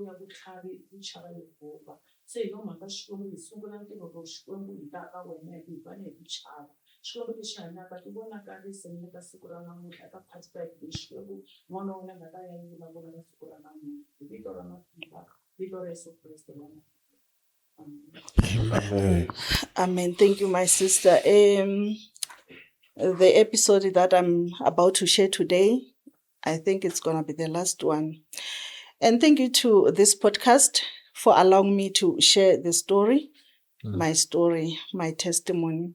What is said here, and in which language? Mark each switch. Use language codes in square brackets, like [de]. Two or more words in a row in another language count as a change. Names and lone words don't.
[ts] ya vutlhari hi chava Yehovha se hi yo mhaka xikwembu hi sungula ntirho lowu xikwembu hi ta ka wena hi vane hi ku chava xikwembu lexi hanyaka ti vonakarisa ni le ka siku ra namuntlha eka part 5 leyi xikwembu n'wana wa wena nga ta ya yi vulavula ka siku ra namuntlha hi vito ra matimba vito ra Yesu Kreste vona. [en] Amen. Thank you, my sister. The episode that I'm about to share today, I think it's going to be the last one. And thank you to this podcast for allowing me to share the story, my story, my testimony.